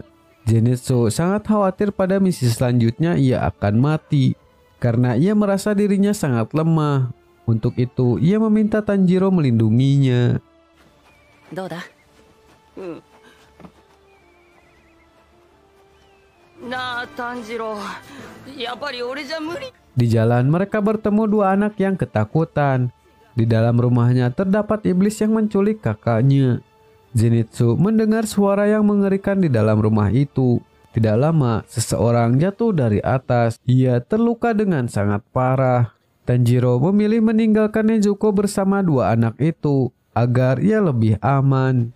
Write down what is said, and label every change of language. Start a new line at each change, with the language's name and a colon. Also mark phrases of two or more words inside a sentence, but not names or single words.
Indonesian: Zenitsu sangat khawatir pada misi selanjutnya ia akan mati karena ia merasa dirinya sangat lemah. Untuk itu ia meminta Tanjiro melindunginya.
Japanese: なあ炭治郎、やっぱり俺じゃ無理。
Indonesian: Di jalan mereka bertemu dua anak yang ketakutan. Di dalam rumahnya terdapat iblis yang menculik kakaknya. Zenitsu mendengar suara yang mengerikan di dalam rumah itu. Tidak lama, seseorang jatuh dari atas. Ia terluka dengan sangat parah. Tanjiro memilih meninggalkan Nezuko bersama dua anak itu agar ia lebih aman.